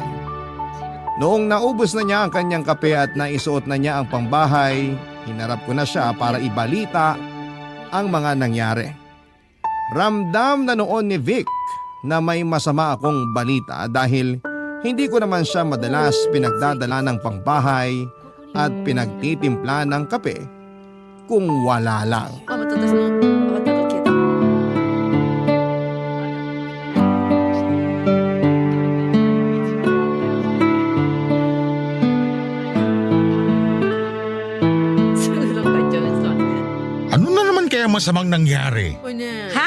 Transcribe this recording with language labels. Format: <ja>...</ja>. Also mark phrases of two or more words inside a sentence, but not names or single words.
<tl>Noong naubos na niya ang kanyang kape at naisuot na niya ang pangbahay, hinarap ko na siya para ibalita ang mga nangyari. Ramdam na noon ni Vic na may masama akong balita dahil hindi ko naman siya madalas pinagdadala ng pangbahay at pinagtitimpla ng kape kung wala lang.</tl> <ja>あ、また私の分かった消えた。</ja> <tl>Ano na naman kaya masamang nangyari? Ha?</tl>